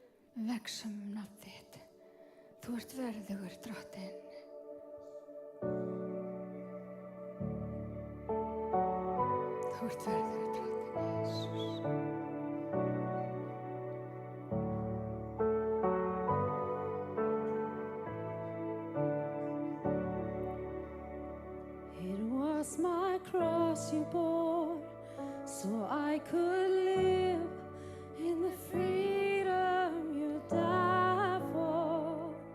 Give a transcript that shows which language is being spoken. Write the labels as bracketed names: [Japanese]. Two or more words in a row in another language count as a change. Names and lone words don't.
[Icelandic] veksum nafn þitt. Þú ert verðugur, Drottinn. Þú ert verðugur, Drottinn Jesús. [English] It was my cross you bore, so I could live in the freedom you died for.